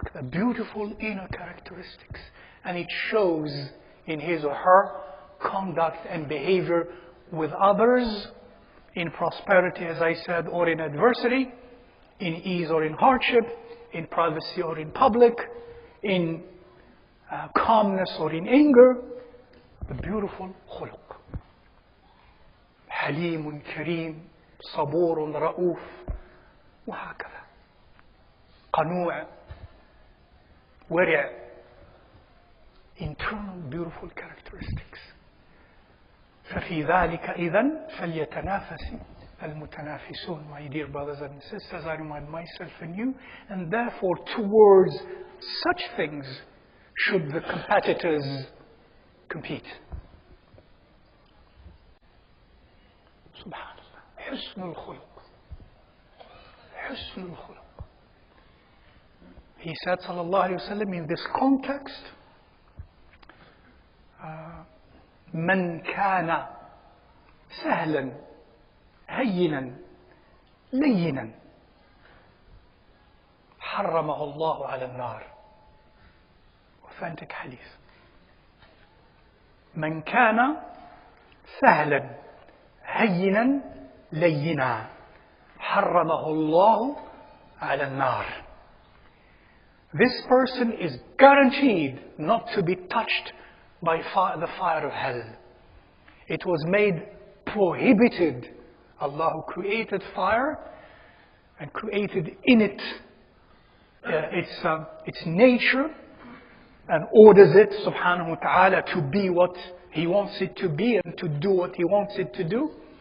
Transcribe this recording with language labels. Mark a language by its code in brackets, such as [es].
[en] Beautiful inner characteristics. And it shows in his or her conduct and behavior with others, in prosperity, as I said, or in adversity, in ease or in hardship, in privacy or in public, in calmness or in anger. The beautiful khuluq. [ar] حليم كريم صبور رؤوف وهكذا. قنوع, ورع. [en] Internal beautiful characteristics. [ar] ففي ذلك إذن فليتنافس المتنافسون. [en] My dear brothers and sisters, I remind myself and you, and therefore towards such things should the competitors compete. [ar] Subhanallah. حسن الخلق. حسن الخلق. [en] He said, [ar] sallallahu alayhi wa sallam, [en] in this context, [ar] من كان سهلا هينا لينا حرمه الله على النار. [en] Authentic hadith. [ar] من كان سهلا هينا لينا حرمه الله على النار. [en] This person is guaranteed not to be touched by the fire of hell. It was made prohibited. Allah who created fire and created in it its nature and orders it, subhanahu wa ta'ala, to be what He wants it to be and to do what He wants it to do.